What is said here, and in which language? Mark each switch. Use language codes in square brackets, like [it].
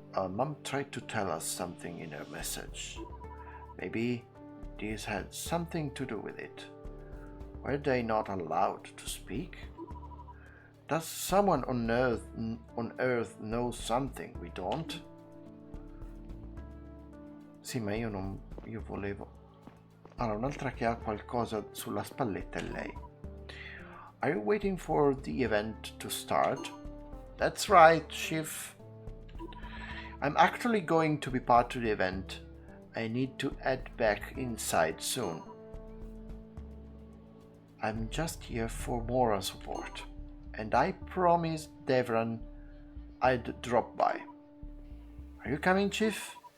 [en] Mom tried to tell us something in her message. Maybe this had something to do with it. Were they not allowed to speak? Does someone on Earth know something we don't? [it] Sì, ma io volevo... Allora, un'altra che ha qualcosa sulla spalletta è lei. [en] Are you waiting for the event to start? That's right, Chief. I'm actually going to be part of the event. I need to head back inside soon. I'm just here for moral support, and I promised Devran I'd drop by. Are you coming, Chief?